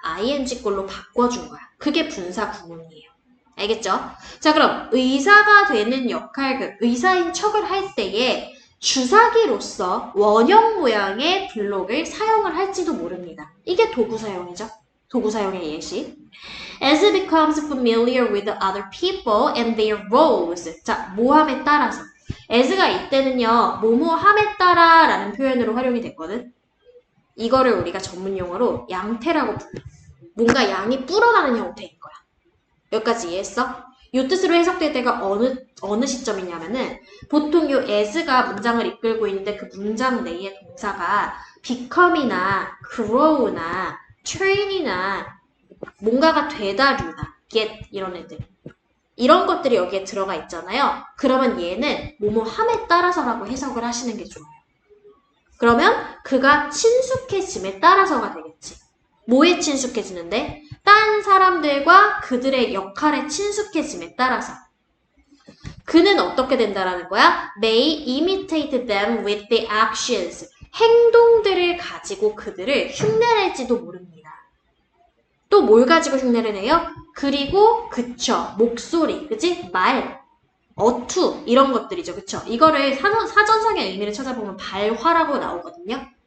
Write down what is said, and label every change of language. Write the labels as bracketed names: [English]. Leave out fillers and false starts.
[Korean] ing꼴로 바꿔준 거야. 그게 분사구문이에요. 알겠죠? 자, 그럼 의사가 되는 역할, 의사인 척을 할 때에 주사기로서 원형 모양의 블록을 사용을 할지도 모릅니다. 이게 도구 사용이죠. 도구 사용의 예시. [English] As it becomes familiar with the other people and their roles. [Korean] 자, 모함에 따라서. as가 이때는요, 뭐뭐함에 따라 라는 표현으로 활용이 됐거든. 이거를 우리가 전문용어로 양태라고 불러. 뭔가 양이 불어나는 형태인 거야. 여기까지 이해했어? 이 뜻으로 해석될 때가 어느 시점이냐면은 보통 이 as가 문장을 이끌고 있는데 그 문장 내의 동사가 become이나 grow나 turn이나 뭔가가 되다류다, get 이런 애들. 이런 것들이 여기에 들어가 있잖아요. 그러면 얘는 뭐뭐 함에 따라서라고 해석을 하시는 게 좋아요. 그러면 그가 친숙해짐에 따라서가 되겠지. 뭐에 친숙해지는데? 딴 사람들과 그들의 역할에 친숙해짐에 따라서. 그는 어떻게 된다라는 거야? [English] They imitate them with the actions. [Korean] 행동들을 가지고 그들을 흉내낼지도 모릅니다. 또 뭘 가지고 흉내를 내요? 그리고 그쵸, 목소리, 그치? 말, 어투 이런 것들이죠. 그쵸? 이거를 사전상의 의미를 찾아보면 발화라고 나오거든요.